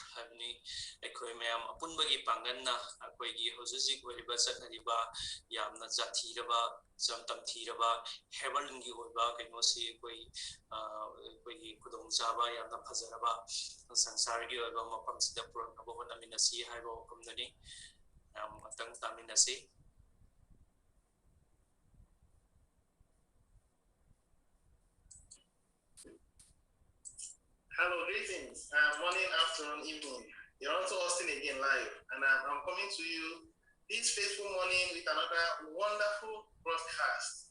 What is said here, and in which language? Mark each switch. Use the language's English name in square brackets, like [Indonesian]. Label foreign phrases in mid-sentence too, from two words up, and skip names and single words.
[Manipuri] Havni ekoi mayam apunbagi panganna akoi gi hojuji oiba chatnariba yamna jathiraba jamtam thiraba heaven gi oiba kaino si ekoi gi kudong jaba yamna phajaraba sansar gi oiba mapam sida puraknaba honaminasi haiba hukumnani yam atang taminasi. [English] Hello, greetings. Morning, afternoon, evening. You're also hosting again live, and I'm coming to you this faithful morning with another wonderful broadcast.